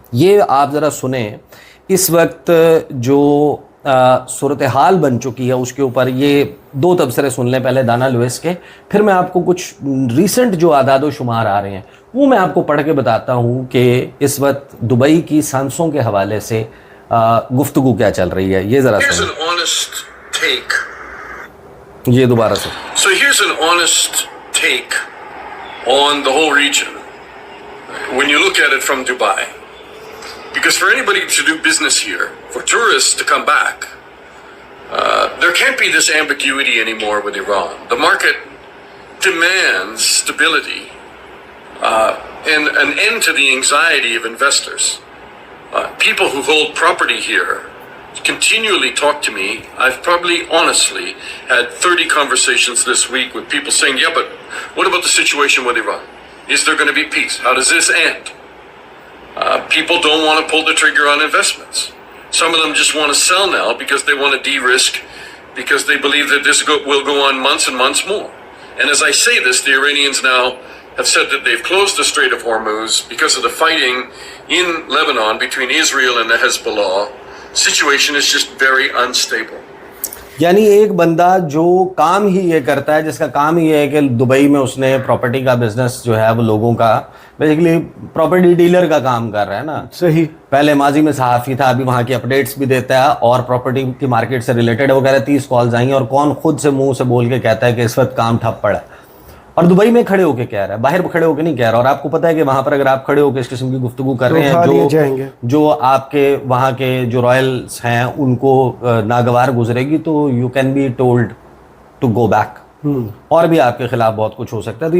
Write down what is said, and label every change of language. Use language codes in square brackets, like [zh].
[ur] یہ آپ ذرا سنیں اس وقت جو صورتحال بن چکی ہے اس کے اوپر یہ 2 تبصرے سن لیں, پہلے دانا لوئس کے, پھر میں آپ کو کچھ ریسنٹ جو اعداد و شمار آ رہے ہیں وہ میں آپ کو پڑھ کے بتاتا ہوں کہ اس وقت دبئی کی سانسوں کے حوالے سے گفتگو کیا چل رہی ہے. یہ ذرا سنیں, یہ دوبارہ سے. [en] So here's an honest take on the whole region when you look at it from Dubai. Because for anybody to do business here, for tourists to come back, there can't be this ambiguity anymore with Iran. The market demands stability and an end to the anxiety of investors. People who hold property here continually talk to me. I've probably honestly had 30 conversations this week with people saying, yeah, but what about the situation with Iran? Is there going to be peace? How does this end? People don't want to pull the trigger on investments. Some of them just want to sell now because they want to de-risk, because they believe that this will go on months and months more. And as I say this, the Iranians now have said that they've closed the Strait of Hormuz because of the fighting in Lebanon between Israel and the Hezbollah. Situation is just very unstable. [ur] یعنی ایک بندہ جو کام ہی یہ کرتا ہے, جس کا کام ہی یہ ہے کہ دبئی میں اس نے پراپرٹی کا بزنس جو ہے وہ لوگوں کا بیسیکلی پراپرٹی ڈیلر کا کام کر رہا ہے نا. صحیح, پہلے ماضی میں صحافی تھا, ابھی وہاں کی اپڈیٹس بھی دیتا ہے اور پراپرٹی کی مارکیٹ سے ریلیٹڈ وغیرہ 30 کالز آئیں, اور کون خود سے منہ سے بول کے کہتا ہے کہ اس وقت کام ٹھپ پڑا ہے, اور دبئی میں کھڑے ہو کے کہہ رہا ہے, باہر کھڑے ہو کے نہیں کہہ رہا. اور آپ کو پتہ ہے کہ وہاں پر اگر آپ کھڑے ہو کے اس قسم کی گفتگو کر رہے ہیں جو آپ کے وہاں کے جو رائلز ہیں ان کو ناگوار گزرے گی تو [en] you can be told to go back, [ur] اور بھی آپ کے خلاف بہت کچھ ہو سکتا ہے.